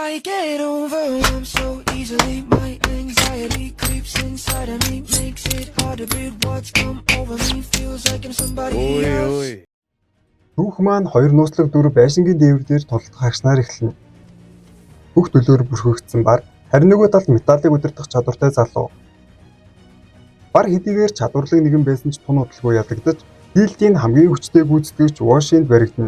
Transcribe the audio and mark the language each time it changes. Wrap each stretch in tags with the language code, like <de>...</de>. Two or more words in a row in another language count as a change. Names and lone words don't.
<en>get over. I'm so easily. My anxiety creeps inside of me, makes it hard to breathe. What's come over me feels like I'm somebody else.</en> <mn>Түүх маань хоёр нууцлаг дүр байшингийн дээвэр дээр тулдах агшнаар эхэлнэ. Бүх төлөөр бүрхэгдсэн бар харин нөгөө талд металлыг удирдах чадвартай залуу. Бар хэдийгээр чадварлаг нэгэн байсан ч тун удалгүй ялагдаж, дийлтийн хамгийн хүчтэй гүйцэтгэгч Washington баригдана.</mn>